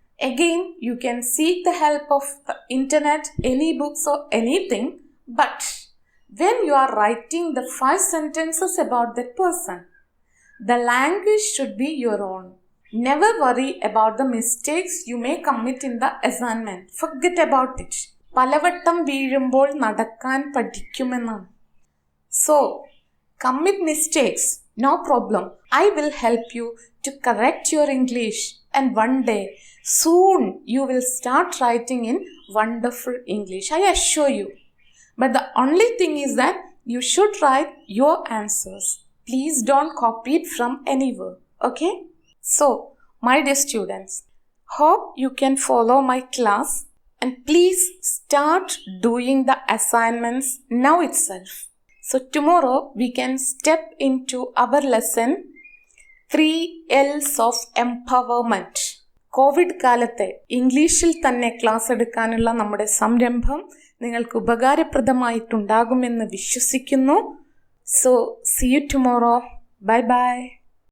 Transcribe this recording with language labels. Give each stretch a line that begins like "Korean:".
English: Again, you can seek the help of the internet, any books or anything, but when you are writing the 5 sentences about that person, the language should be your own. Never worry about the mistakes you may commit in the assignment. Forget about it.
Malayalam: പലവട്ടം വീഴുമ്പോൾ നടക്കാൻ പഠിക്കുമെന്നാണ്.
English: So, commit mistakes, no problem. I will help you to correct your English, and one day, soon, you will start writing in wonderful English. I assure you. But the only thing is that you should write your answers. Please don't copy it from anywhere. Okay? So, my dear students, hope you can follow my class and please start doing the assignments now itself. So, tomorrow we can step into our lesson 3 L's of Empowerment.
Malayalam: Covid കാലത്തെ ഇംഗ്ലീഷിൽ തന്നെ class എടുക്കാനുള്ള നമ്മുടെ സംരംഭം നിങ്ങൾക്ക് ഉപകാരപ്രദമായിട്ടുണ്ടാകുമെന്ന് വിശ്വസിക്കുന്നു.
English: So, see you tomorrow. Bye bye.